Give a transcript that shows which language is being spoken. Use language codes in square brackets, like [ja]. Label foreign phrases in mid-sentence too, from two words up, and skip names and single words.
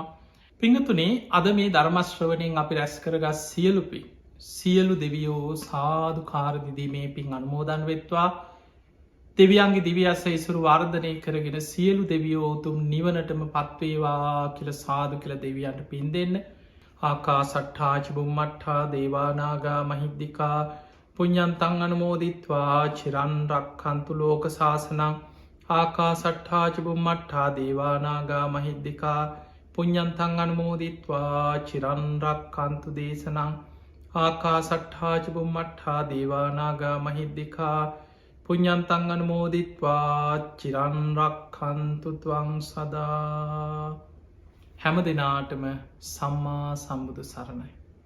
[si] පිංහතුනේ අද මේ ධර්මශ්‍රවනයෙන් අපි රැස් කරගස් සියලුපි සියලු දෙවියෝ සාධු කාරදිදී මේ පින් අනුමෝදන් වෙත්වා දෙවියන්ගේ දිවියස්ස ඉසුරු වර්ධනය කරගෙන සියලු දෙවියෝතුම් නිවනටම පත්වේවා කියල සාදු කියල දෙවියන්ට පින් දෙන්න. [pi] ආකා සට්ඨාචිබුම්මට්ඨා දේවානාගා මහිද්දිකා පුඤ්ඤන්තං අනුමෝදිත්වා චිරන්රක්කන්තු ලෝක ශාසනං ආකා සට්ඨාචිබුම්මට්ඨා දේවානාගා මහිද්දිකා පුඤ්ඤන්තං අනුමෝදිත්වා චිරන්රක්කන්තු දේශනං ආකා සට්ඨාචිබුම්මට්ඨා දේවානාගා මහිද්දිකා පුඤ්ඤන්තං අනුමෝදිත්වා චිරන්රක්කන්තු ත්වං සදා. [si] හැම දෙනාටම සම්මා සම්බුදු සරණයි.